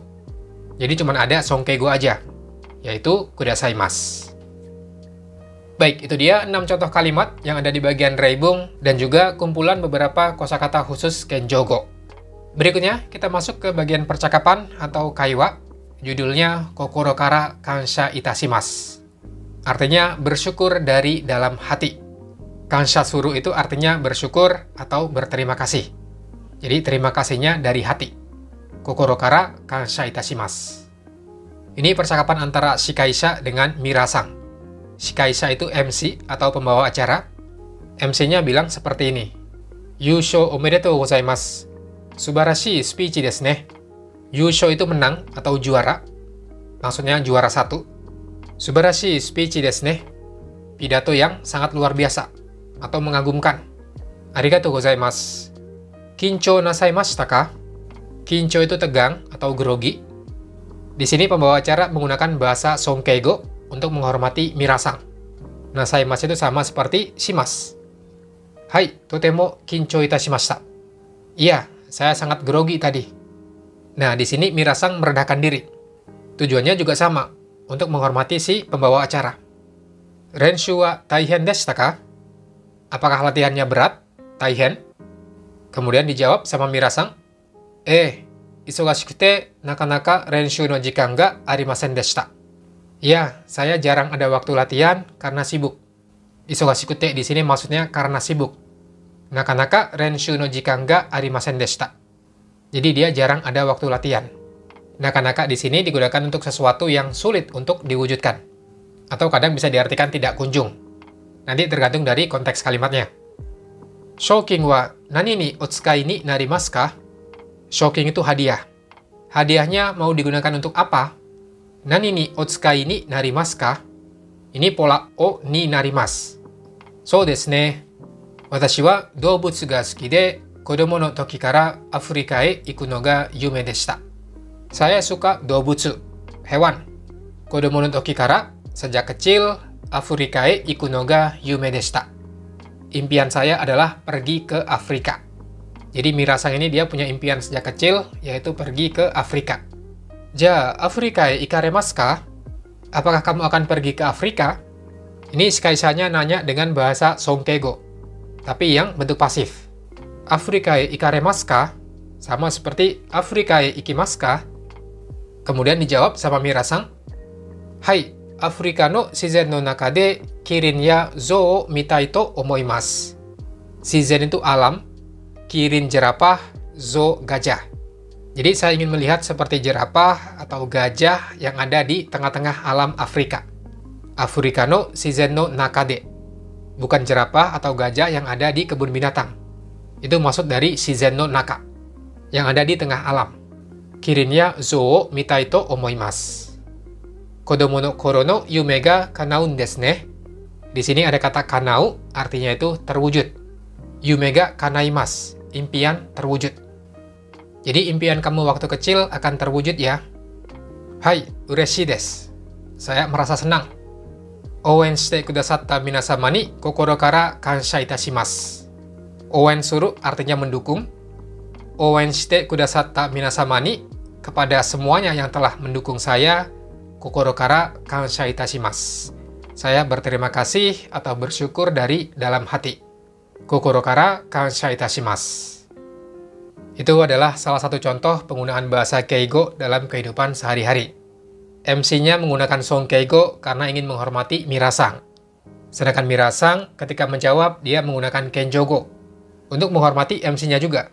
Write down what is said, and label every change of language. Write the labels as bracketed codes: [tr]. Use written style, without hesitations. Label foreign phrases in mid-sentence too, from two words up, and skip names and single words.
[id] Jadi cuma ada sonkeigo aja, yaitu kudasaimasu. Baik, itu dia 6 contoh kalimat yang ada di bagian reibung dan juga kumpulan beberapa kosakata khusus Kenjogo. Berikutnya, kita masuk ke bagian percakapan atau kaiwa. [ja] Judulnya 心から感謝いたします. [id] Artinya bersyukur dari dalam hati. [ja] 感謝する [id] itu artinya bersyukur atau berterima kasih. Jadi terima kasihnya dari hati. [ja] 心から感謝いたします. [id] Ini percakapan antara shikaisha dengan mirasang. Shikaisha itu MC atau pembawa acara. MC-nya bilang seperti ini. [ja] 優勝おめでとうございます。素晴らしいspeechですね. [id] Yūshō itu menang atau juara. Maksudnya juara 1. [ja] 素晴らしいspeechですね. [id] Pidato yang sangat luar biasa atau mengagumkan. [ja] ありがとうございます. 緊張なさいましたか? [id] Kincho itu tegang atau grogi. Di sini pembawa acara menggunakan bahasa sonkeigo untuk menghormati mirasang. Nasaimasu itu sama seperti shimasu. [ja] はい、とても緊張いたしました. [id] Iya, saya sangat grogi tadi. Nah, di sini mirasang merendahkan diri. Tujuannya juga sama, untuk menghormati si pembawa acara. [ja] 練習は大変でしたか? [id] Apakah latihannya berat? Taihen? Kemudian dijawab sama mirasang. [ja] 忙しくてなかなか練習の時間がありませんでした. [id] Ya, saya jarang ada waktu latihan karena sibuk. Isogashikute di sini maksudnya karena sibuk. [ja] なかなか練習の時間がありませんでした. [id] Jadi dia jarang ada waktu latihan. Nakanaka di sini digunakan untuk sesuatu yang sulit untuk diwujudkan. Atau kadang bisa diartikan tidak kunjung. Nanti tergantung dari konteks kalimatnya. [ja] 賞金は何にお使いになりますか? [id] Shoking itu hadiah. Hadiahnya mau digunakan untuk apa? [ja] 何にお使いになりますか? [id] Ini pola [ja] おになります。そうですね. 私は動物が好きで子供の時からアフリカへ行くのが夢でした. [id] Saya suka doubutsu, hewan. [ja] 子供の時から, [id] sejak kecil, [ja] アフリカへ行くのが夢でした. [id] Impian saya adalah pergi ke Afrika. Jadi mirasang ini dia punya impian sejak kecil, yaitu pergi ke Afrika. [ja] じゃ、アフリカへ行かれますか? [id] Apakah kamu akan pergi ke Afrika? Ini shikaishanya nanya dengan bahasa sonkeigo. tapi yang bentuk pasif. [ja] アフリカへ行かれますか? [id] Sama seperti [ja] アフリカへ行きますか? [id] Kemudian dijawab sama Mira-san, [ja] はい、アフリカの自然の中でキリンや象を見たいと思います. [id] Shizen itu alam, kirin jerapah, zoo gajah. Jadi saya ingin melihat seperti jerapah atau gajah yang ada di tengah-tengah alam Afrika. [ja] アフリカの自然の中で. [id] Bukan jerapah atau gajah yang ada di kebun binatang. Itu maksud dari [ja] 自然の中, [id] yang ada di tengah alam. [ja] キリンや象を見たいと思います. 子供の頃の夢が叶うんですね. [id] Di sini ada kata kanau, artinya itu terwujud. [ja] 夢が叶います, [id] impian terwujud. Jadi impian kamu waktu kecil akan terwujud ya. [ja] Hai, 嬉しいです. [id] Saya merasa senang. [ja] 応援してくださった皆様に心から感謝いたします. 応援する [id] artinya mendukung. [ja] 応援してくださった皆様に, [id] kepada semuanya yang telah mendukung saya, [ja] 心から感謝いたします. [id] Saya berterima kasih atau bersyukur dari dalam hati. [ja] 心から感謝いたします. [id] Itu adalah salah satu contoh penggunaan bahasa keigo dalam kehidupan sehari-hari. MC-nya menggunakan song keigo karena ingin menghormati Mira-san. Sedangkan Mira-san ketika menjawab, dia menggunakan kenjogo untuk menghormati MC-nya juga.